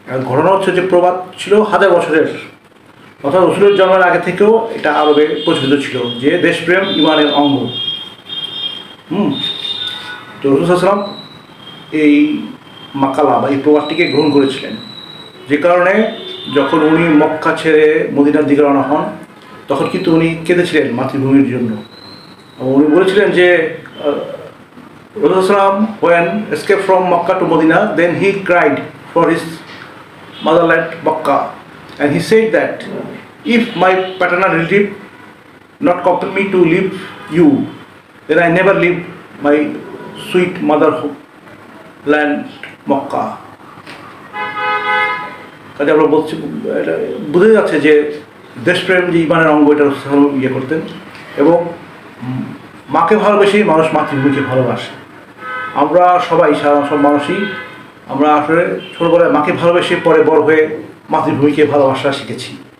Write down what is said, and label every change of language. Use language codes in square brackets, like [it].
[bn] ঘটনা হচ্ছে যে প্রবাদ ছিল হাজার বছরের, অর্থাৎ রসুলের জন্মের আগে থেকেও এটা আরবে প্রচলিত ছিল যে দেশপ্রেম ইমানের অঙ্গ। তো রসুল সাল্লাম এই মাকালা বা এই প্রবাদটিকে গ্রহণ করেছিলেন, যে কারণে যখন উনি মক্কা ছেড়ে মদিনার দিকে রওনা হন তখন কিন্তু উনি কেঁদেছিলেন মাতৃভূমির জন্য। উনি বলেছিলেন যে [en] Rasulullah when escaped from Makkah to Medina, then he cried for his motherland Makkah, and he said that if my paternal relative not compel me to leave you, then I never leave my sweet motherland Makkah. [bn] কাজে আমরা বলছি, এটা বোঝা যাচ্ছে যে দেশপ্রেম যে ইমানের অঙ্গ, এটা ইয়ে করতেন। এবং মাকে ভালোবেসেই মানুষ মাতৃভূমিকে ভালোবাসে। আমরা সবাই সব মানুষই আমরা আসলে ছোটোবেলায় মাকে ভালোবেসে পরে বড় হয়ে মাতৃভূমিকে ভালোবাসা শিখেছি।